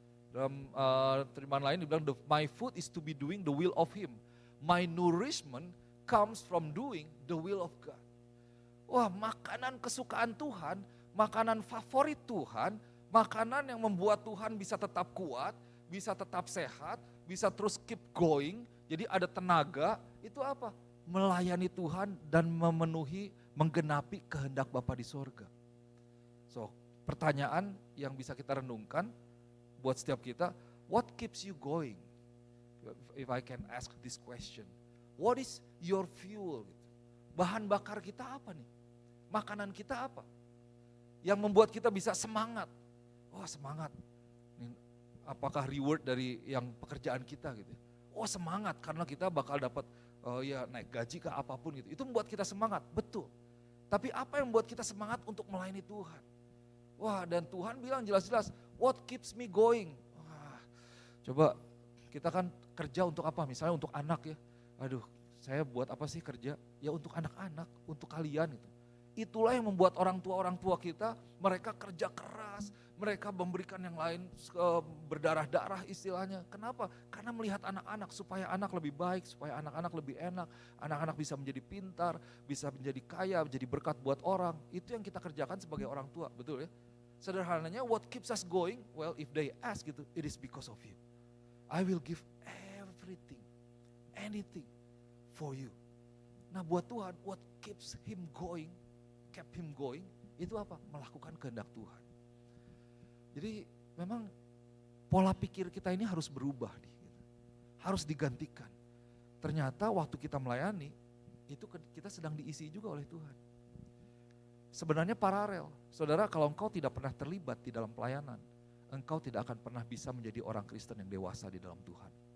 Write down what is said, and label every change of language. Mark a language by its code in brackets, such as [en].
[id] Dalam terjemahan lain dibilang, [en] my food is to be doing the will of him. My nourishment comes from doing the will of God. [id] Wah, makanan kesukaan Tuhan, makanan favorit Tuhan, makanan yang membuat Tuhan bisa tetap kuat, bisa tetap sehat, bisa terus [en] keep going, [id] jadi ada tenaga, itu apa? Melayani Tuhan dan memenuhi, menggenapi kehendak Bapa di sorga. So, pertanyaan yang bisa kita renungkan buat setiap kita, [en] what keeps you going? If I can ask this question, what is your fuel? [id] Bahan bakar kita apa nih? Makanan kita apa? Yang membuat kita bisa semangat. Wah semangat. Apakah reward dari yang pekerjaan kita gitu? Oh semangat karena kita bakal dapat ya naik gaji ke apapun gitu. Itu membuat kita semangat, betul. Tapi apa yang membuat kita semangat untuk melayani Tuhan? Wah dan Tuhan bilang jelas-jelas, [en] what keeps me going? [id] Wah, coba kita kan kerja untuk apa? Misalnya untuk anak ya. Aduh, saya buat apa sih kerja? Ya untuk anak-anak, untuk kalian itu. Itulah yang membuat orang tua kita, mereka kerja keras, mereka memberikan yang lain berdarah-darah istilahnya. Kenapa? Karena melihat anak-anak supaya anak lebih baik, supaya anak-anak lebih enak, anak-anak bisa menjadi pintar, bisa menjadi kaya, menjadi berkat buat orang. Itu yang kita kerjakan sebagai orang tua, betul ya? [en] Sederhananya what keeps us going? Well, if they ask gitu, it is because of you. I will give everything, anything for you. [id] Nah buat Tuhan, [en] what keeps him going, kept him going, [id] itu apa? Melakukan kehendak Tuhan. Jadi memang pola pikir kita ini harus berubah nih, harus digantikan. Ternyata waktu kita melayani, itu kita sedang diisi juga oleh Tuhan. Sebenarnya paralel, saudara kalau engkau tidak pernah terlibat di dalam pelayanan, engkau tidak akan pernah bisa menjadi orang Kristen yang dewasa di dalam Tuhan.